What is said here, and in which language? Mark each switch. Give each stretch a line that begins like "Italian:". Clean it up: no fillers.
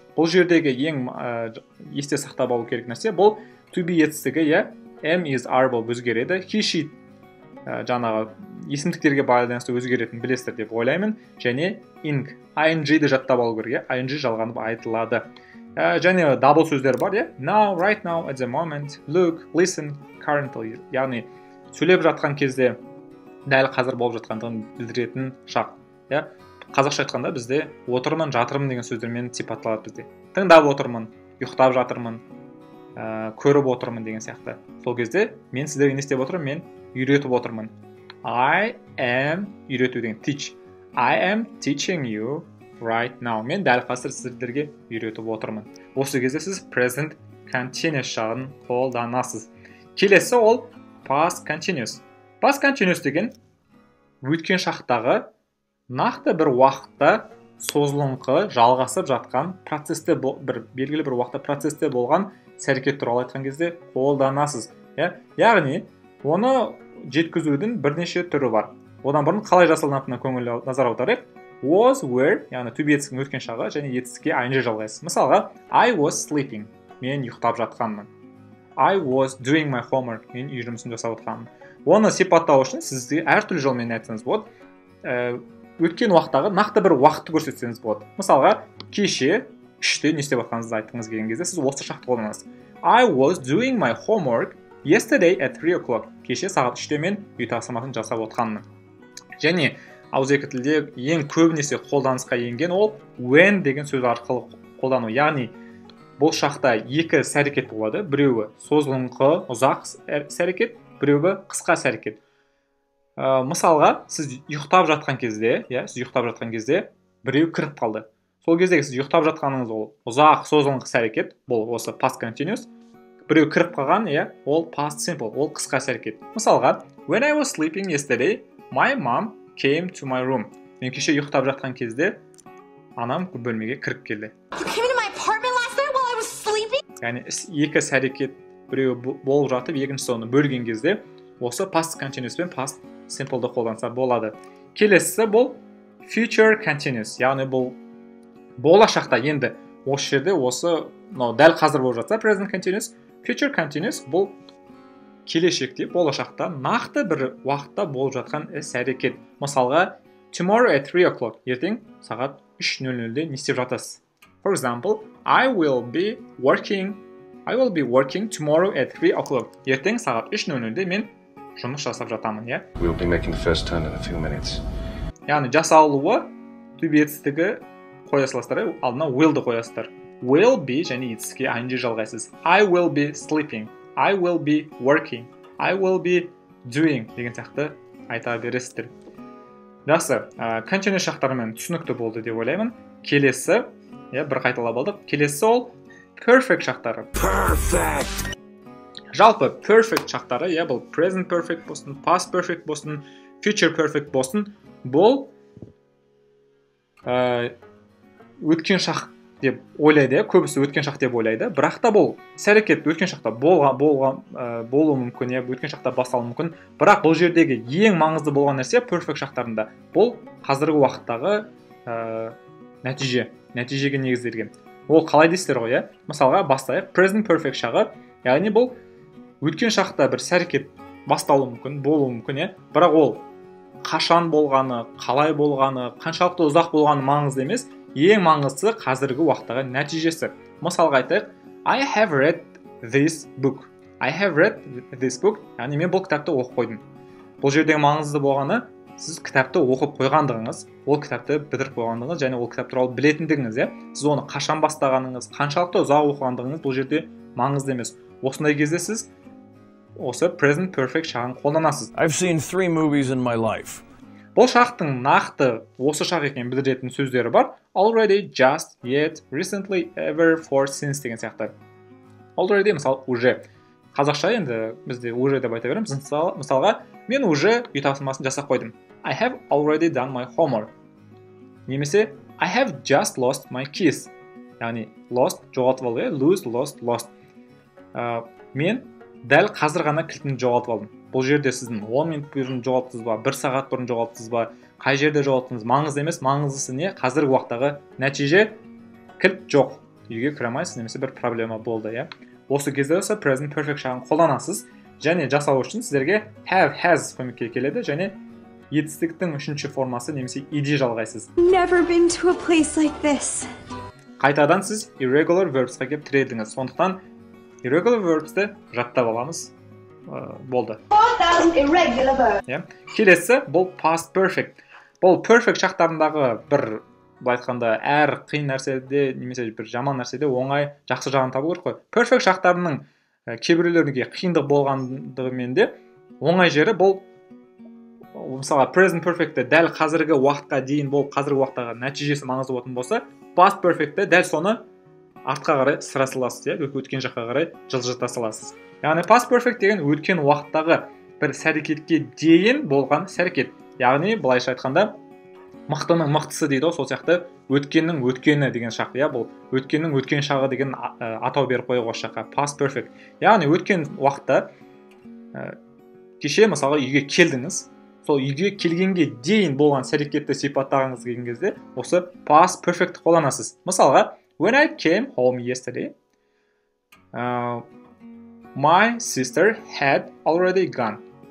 Kazakh: Бұл жердегі ең есте сақтап алу керек нәрсе, бұл to be етістігі, am, is, are болып өзгереді. He, she жаңағы есімдіктерге байланысты өзгеретін білесіздер деп ойлаймын. Және ing-ді жаттап алу керек, ing жалғанып айтылады. Және double сөздер бар,
English: now, right now, at the moment, look, listen, currently.
Kazakh: Яғни сөйлеп жатқан кезде дәл қазір болып жатқандығын білдіретін шақ. Қазақша айтқанда бізде отырмын, жатырмын деген сөздермен сипатталады бізде. Тыңдап отырмын, ұйықтап жатырмын, көріп отырмын деген сияқты. Сол кезде мен сіздерге не істеп отырмын? Мен үйретіп отырмын.
English: I am
Kazakh: үйрету деген
English: teach. I am teaching you right now.
Kazakh: Мен дәл қазір сіздерге үйретіп отырмын. Осы кезде сіз present continuous шағын қолданасыз. Келесі ол past continuous. Past continuous деген өткен шақтағы нақты бір уақытта созылыңқы жалғасып жатқан процесте бір белгілі бір уақытта процесте болған іс-әрекет туралы айтқан кезде қолданасыз. Яғни оны жеткізудің бірнеше түрі бар. Одан бұрын қалай жасалынатынына көңіл назар аударайық. Was, were, яғни to be етістіктің өткен шағы және етістікке ing жалғайсыз. Мысалға,
English: I was sleeping.
Kazakh: Мен ұйықтап жатқанмын.
English: I was doing my homework.
Kazakh: Мен үй жұмысын жасап жатқанмын. Оны сипаттау үшін сізге әртүрлі жолмен айтсаңыз болады. Өткен уақыттағы нақты бір уақытты көрсетсеңіз болады. Мысалға, кеше 3-те не істеп жатқаныңызды айтқыңыз келген кезде сіз осы шақты қолданасыз.
English: I was doing my homework yesterday at 3 o'clock.
Kazakh: Кеше сағат 3-те мен үй тапсырмасын жасап отқанмын. Және ауызекі тілде ең көбінесе қолданысқа енген ол when деген сөз арқылы қолдану. Яғни бұл шақта екі іс-әрекет болады. Біреуі созылыңқы, ұзақ іс-әрекет, біреуі қысқа іс-әрекет. Мысалға, сіз ұйықтап жатқан кезде, біреу кіріп қалды. Сол кездегі сіз ұйықтап жатқаныңыз ол ұзақ созылыңқы іс-әрекет, бұл осы past continuous. Біреу кіріп қалған, ол past simple, ол қысқа іс-әрекет. Мысалға,
English: when I was sleeping yesterday, my mom came to my room.
Kazakh: Мен кеше ұйықтап жатқан кезде анам бөлмеге кіріп келді.
English: You came into my apartment last night while I was sleeping?
Kazakh: Яғни екі іс-әрекет біреуі болып жатып, екіншісі оны бөлген кезде осы past continuous пен past simple'ды қолданса болады. Келесі бұл future continuous, яғни бұл болашақта енді осы жерде дәл қазір болып жатса present continuous, future continuous бұл келешекте болашақта нақты бір уақытта болып жатқан іс-әрекет. Мысалға,
English: tomorrow at 3 o'clock,
Kazakh: ертең сағат 3:00-де не істеп жатасыз?
English: For example, I will be working tomorrow at 3 o'clock.
Kazakh: Ертең сағат 3:00-де мен жұмыс жасап жатамын,
English: We'll be making the first turn in a few minutes.
Kazakh: Яғни жасалуы to be етістігі қоя саласыздар, алдына will'ды қоясыздар. Will be және етістікке ing жалғайсыз.
English: I will be sleeping, I will be working, I will be doing
Kazakh: деген сияқты айта бересіздер. Жақсы, continuous шақтарымен түсінікті болды деп ойлаймын. Келесі, бір қайталап алдық. Келесі ол perfect шақтары.
English: Perfect!
Kazakh: Жалпы perfect шақтары, бұл present perfect болсын, past perfect болсын, future perfect болсын, бұл өткен шақ деп ойлайды, көбісі өткен шақ деп ойлайды. Бірақ та бұл іс-әрекет өткен шақта болуы мүмкін, өткен шақта басталуы мүмкін. Бірақ бұл жердегі ең маңызды болған нәрсе perfect шақтарында бұл қазіргі уақыттағы нәтижеге негізделген. Ол қалай дейсіздер ғой, Мысалға, бастайық. Present perfect шағы, яғни бұл өткен шақта бір іс-әрекет басталуы мүмкін, болуы мүмкін, бірақ ол қашан болғаны, қалай болғаны, қаншалықты ұзақ болғаны маңызды емес. Ең маңыздысы қазіргі уақыттағы нәтижесі. Мысалға айтайық,
English: I have read this book.
Kazakh: Яғни мен бұл кітапты оқып қойдым. Бұл жердегі маңызды болғаны, сіз кітапты оқып қойғандығыңыз, ол кітапты бітіріп қойғандығыңыз және ол кітап туралы білетіндігіңіз, Сіз оны қашан бастағаныңыз, қаншалықты ұзақ оқығандығыңыз бұл жерде маңызды емес. Осындай кезде сіз осы present perfect шағын қолданасыз.
English: I've seen 3 movies in my life.
Kazakh: Бұл шақтың нақты осы шақ екенін білдіретін сөздері бар. Already, just, yet, recently, ever, for, since деген сияқты. Already, мысалы, уже. Қазақша енді бізде уже деп айта береміз. Мысалға, мен уже үй тапсырмасын жасап қойдым.
English: I have already done my homework.
Kazakh: Немесе,
English: I have just lost my keys.
Kazakh: Яғни, lost, жоғалтып алды, lose, lost. Мен дәл қазір ғана кілтімді жоғалтып алдым. Бұл жерде сіздің 10 минут бұрын жоғалттыңыз ба, 1 сағат бұрын жоғалттыңыз ба, қай жерде жоғалттыңыз, маңызды емес, маңыздысы не? Қазіргі уақыттағы нәтиже кілт жоқ. Үйге кіре алмайсыз, немесе бір проблема болды, Осы кезде осы present perfect шағын қолданасыз, және жасау үшін сіздерге have, has көмекке келеді, және етістіктің 3-ші формасы немесе ed жалғайсыз.
English: Never been to a place like this.
Kazakh: Қайтадан сіз irregular verbsқа кеп тіредіңіз. Сондықтан irregular verbsті жаттап аламыз. Болды. Келесі бұл past perfect. Бұл perfect шақтарындағы бір айтқанда әр қиын нәрседе немесе бір жаман нәрседе оңай жақсы жағын табу керек қой. Perfect шақтарының кейбіреулеріне қиындық болғандығымен де оңай жері бұл мысалға present perfect'те дәл қазіргі уақытқа дейін бұл қазіргі уақыттағы нәтижесі маңызды болатын болса, past perfect'те дәл соны артқа қарай сыра саласыз, өткен жаққа қарай жылжыта саласыз. Яғни past perfect деген өткен уақыттағы бір іс-әрекетке дейін болған іс-әрекет. Яғни былайша айтқанда мықтының мықтысы дейді ғой, сол сияқты өткеннің өткені деген шақ, иә, бұл өткеннің өткен шағы деген атау беріп қойып осы жаққа past perfect. Яғни өткен уақытта кеше мысалға үйге келдіңіз, сол үйге келгенге дейін болған іс-әрекетті сипаттағыңыз келген кезде осы past perfect қолданасыз. Мысалға,
English: when I came home yesterday, my sister had already gone.